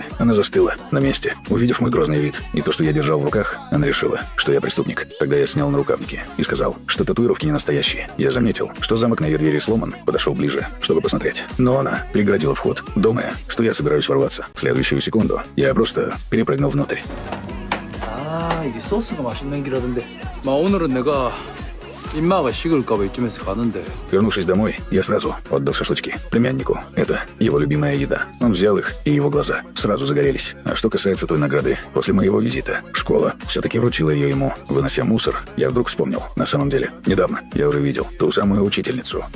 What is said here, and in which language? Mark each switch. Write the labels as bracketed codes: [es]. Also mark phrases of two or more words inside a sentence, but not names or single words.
[ru] Она застыла на месте, увидев мой грозный вид и то, что я держал в руках. Она решила, что я преступник. Тогда я снял нарукавники и сказал, что татуировки не настоящие. Я заметил, что замок на ее двери сломан, подошел ближе, чтобы посмотреть. Но она преградила вход, думая, что я собираюсь ворваться. В следующую секунду я просто перепрыгнул внутрь. [ko] 이게 소스가 맛있는 길이라던데. 오늘은 내가 입마가 식을까봐 이쯤에서 가는데. [ru] Вернувшись домой, я сразу отдал шашлычки племяннику. Это его любимая еда. Он взял их, и его глаза сразу загорелись. А что касается той награды, после моего визита школа все-таки вручила ее ему, вынося мусор. Я вдруг вспомнил. На самом деле, недавно я уже видел ту самую учительницу.